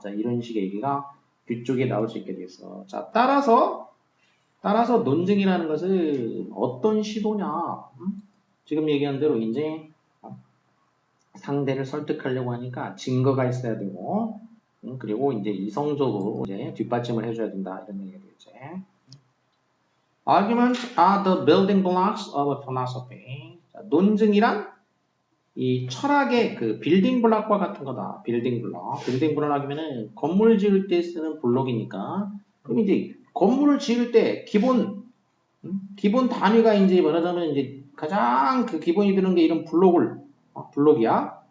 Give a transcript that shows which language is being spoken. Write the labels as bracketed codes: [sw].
[ko] 자, 이런 식의 얘기가 뒤쪽에 나올 수 있게 되겠어. 자, 따라서 논증이라는 것은 어떤 시도냐? 지금 얘기한 대로 이제 상대를 설득하려고 하니까 증거가 있어야 되고 그리고 이제 이성적으로 이제 뒷받침을 해줘야 된다 이런 얘기가 되겠지. [en] Arguments are the building blocks of a philosophy. [ko] 자, 논증이란 이 철학의 그 빌딩 블록과 같은 거다. 빌딩 블록. 빌딩 블록이면은 건물 지을 때 쓰는 블록이니까. 그럼 이제 건물을 지을 때 기본 단위가 이제 말하자면 이제 가장 그 기본이 되는 게 이런 블록이야.